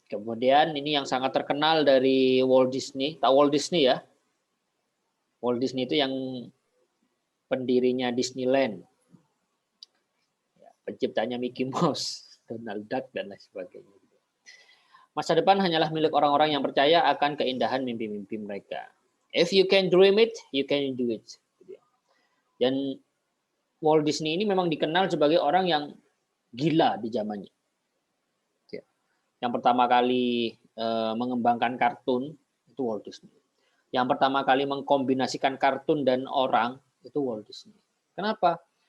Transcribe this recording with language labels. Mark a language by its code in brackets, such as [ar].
[id] Kemudian ini yang sangat terkenal dari Walt Disney. Tahu Walt Disney ya? Walt Disney itu yang pendirinya Disneyland, penciptanya Mickey Mouse, Donald Duck, dan lain sebagainya. Masa depan hanyalah milik orang-orang yang percaya akan keindahan mimpi-mimpi mereka. [en] If you can dream it, you can do it. [id] Dan Walt Disney ini memang dikenal sebagai orang yang gila di zamannya. Yang pertama kali mengembangkan kartun itu Walt Disney. Yang pertama kali mengkombinasikan kartun dan orang itu Walt Disney. Kenapa?